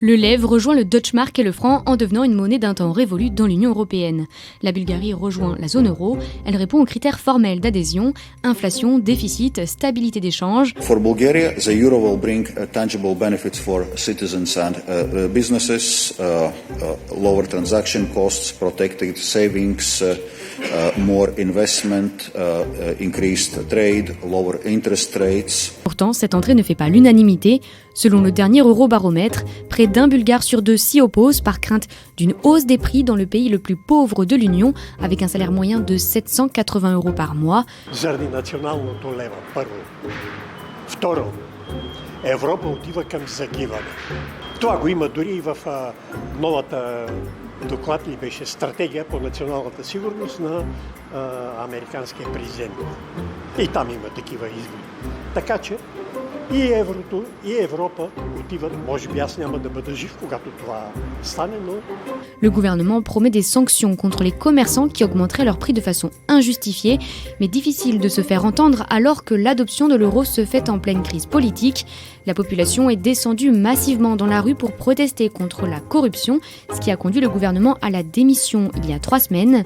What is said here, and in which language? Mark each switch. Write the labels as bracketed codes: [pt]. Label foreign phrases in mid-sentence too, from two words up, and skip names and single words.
[fr] Le leu rejoint le Deutschmark et le franc en devenant une monnaie d'un temps révolu dans l'Union européenne. La Bulgarie rejoint la zone euro. Elle répond aux critères formels d'adhésion, inflation, déficit, stabilité d'échange. [en] For Bulgaria, the euro will bring tangible benefits for citizens and businesses, lower transaction costs, protected savings, more investment, increased trade, lower interest rates. [fr] Pourtant, cette entrée ne fait pas l'unanimité. Selon le dernier Eurobaromètre, près d'1 Bulgare sur 2 s'y oppose par crainte d'une hausse des prix dans le pays le plus pauvre de l'Union, avec un salaire moyen de 780 € par mois. [bg] Заради националното лева, първо. Второ, Европа отива към загиване. Това го има дори и в новата доклад ли беше стратегия по националната сигурност на американския президент. И там има такива изводи. Така че и еврото, и Европа отиват, може би аз няма да бъда жив, когато това стане, но... [fr] Le gouvernement promet des sanctions contre les commerçants qui augmenteraient leurs prix de façon injustifiée, mais difficile de se faire entendre alors que l'adoption de l'euro se fait en pleine crise politique. La population est descendue massivement dans la rue pour protester contre la corruption, ce qui a conduit le gouvernement à la démission il y a 3 semaines.